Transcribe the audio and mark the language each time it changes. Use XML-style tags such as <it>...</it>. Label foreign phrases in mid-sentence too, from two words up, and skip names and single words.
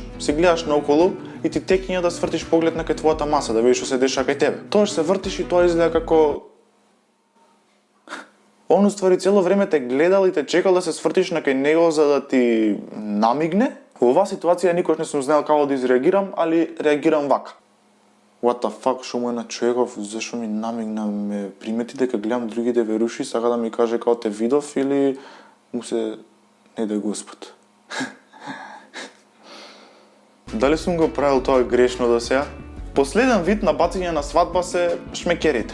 <mk>Си гледаш наоколу и ти текиња да свртиш поглед на кај твојата маса, да видиш што се дешава кај тебе. Тоаш се вртиш и тоа изгледа како он уствари цело време те гледал и те чекал да се свртиш на кај него за да ти намигне. Во оваа ситуација никош не сум знаел како да изреагирам, али реагирам вака.</mk> <en>What the fuck,</en> <mk>шо му е на човеков, зашо ми намигна, ме примети дека гледам другите веруши, сака да ми каже како те видов или му се не да Господ. Дали сум го правил тоа грешно до сега? Последен вид на бацање на свадба се шмекерите.</mk>